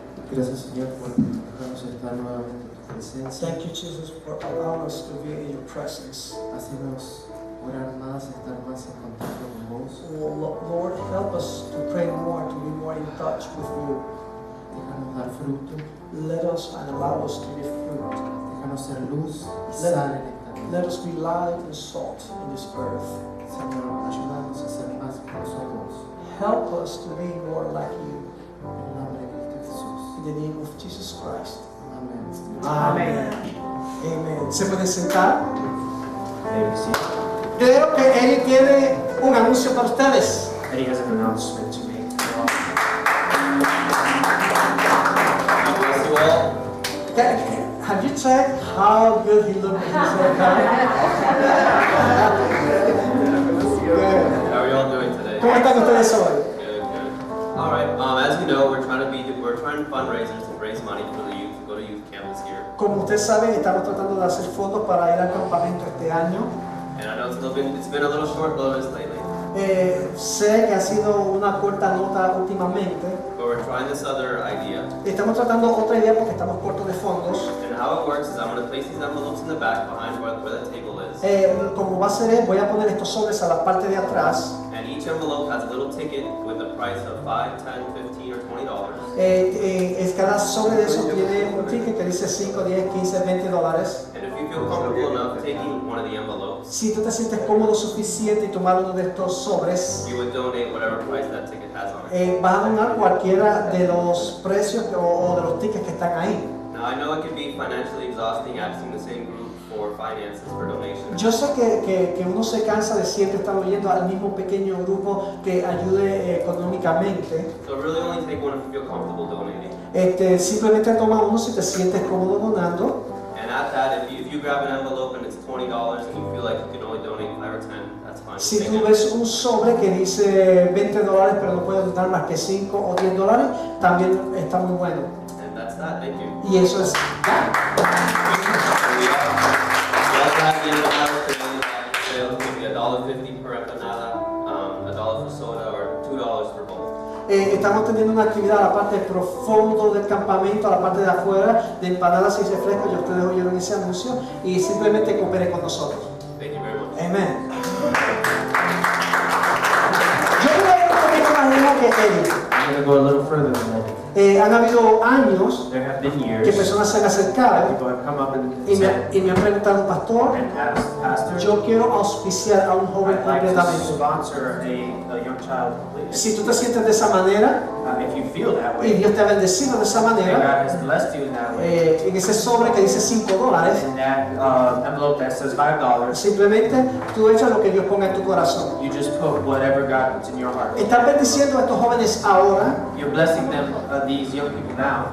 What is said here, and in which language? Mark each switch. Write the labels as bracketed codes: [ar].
[es] Gracias, Señor, por dejarnos estar nuevamente en tu presencia. [en] Thank you, Jesus, for allowing us to be in your presence. [es] Hacernos orar más, estar más en contacto con vos. [en] Oh, Lord, help us to pray more, to be more in touch with you. [es] Déjanos dar fruto. [en] Let us and allow us to be fruit. [es] Déjanos ser luz y sal en esta vida. [en] Let us be light and salt in this earth. [es] Señor, ayúdanos a ser más como somos. [en] Help us to be more like you. [es] En el nombre de Cristo Jesús. [en] In the name of Jesus Christ. [es] Amén. Amén. Amen. ¿Se pueden sentar? [en] Thank you, see. [es] Creo que Eli tiene un anuncio para ustedes. [en] Eddie has an announcement to make. God bless you all. Have you checked how good he looked in his haircut? Good. How are you all doing today? [es] ¿Cómo están ustedes hoy? [en] Good, good. All right. As you know, we're trying fundraisers to raise money for the youth to go to youth camp this year. [es] Como ustedes saben, estamos tratando de hacer fondos para ir al campamento este año. [en] And I know it's been a little short notice lately, [es] Sé que ha sido una corta nota últimamente. [en] but we're trying this other idea. [es] Estamos tratando otra idea porque estamos cortos de fondos. [en] And how it works is I'm going to place these envelopes in the back behind where the table is. [es] Como va a ser, voy a poner estos sobres a la parte de atrás. [en] And each envelope has a little ticket with a price of $5, $10, $15, or $20. [es] Cada sobre de esos tiene un ticket que dice 5, 10, 15, 20 dólares. [en] And if you feel comfortable enough taking one of the envelopes, [es] Si tú te sientes cómodo suficiente y tomar uno de estos sobres, [en] you would donate whatever price that ticket has on it. [es] vas a donar cualquiera de los precios o de los tickets que están ahí. [en] Now I know it can be financially exhausting asking the same group for finances for donations. [es] Yo sé que uno se cansa de siempre estar oyendo al mismo pequeño grupo que ayude económicamente. [en] So really only take one if you feel comfortable donating. [es] Simplemente toma uno si te sientes cómodo donando. [en] And at that, if you grab an envelope and it's $20 and you feel like you can only donate 5 or 10, that's fine. [es] Si [en] Take [es] tú [en] it. [es] ves un sobre que dice 20 dólares pero no puedes donar más que 5 o 10 dólares, también está muy bueno. [en] And that's that. Thank you. [es] Y eso es... [en] We also have the empanadas today. Sales can be $1.50 per empanada, $1 for soda, or $2 for both. [es] Estamos teniendo una actividad a la parte profundo del campamento, a la parte de afuera, de empanadas y refrescos. Ya ustedes oyeron ese anuncio y simplemente cooperen con nosotros. [en] Thank you very much. [es] Amén. Amen. Yo voy a ir un poquito más lejos que Eric. [en] I'm going to go a little further than that. [es] Han habido años [en] There have been [es] que [en] years [es] personas se han acercado [en] people have come up and [es] y [en] said, [es] me han preguntado, pastor, [en] and asked, Pastor, [es] yo quiero auspiciar a un joven [en] I'd like to [es] completamente. [en] sponsor a young child completely. [es] Si tú te sientes de esa manera [en] If you feel that [es] y [en] way, [es] Dios te ha bendecido de esa [en] and [es] manera, [en] God has blessed you in that way, [es] en ese sobre que dice $5, [en] in that envelope that says $5, [es] simplemente tú echas lo que Dios ponga en tu corazón. [en] you just put whatever God puts in your heart. [es] Estás bendiciendo a estos jóvenes ahora [en] You're blessing them, these young people now,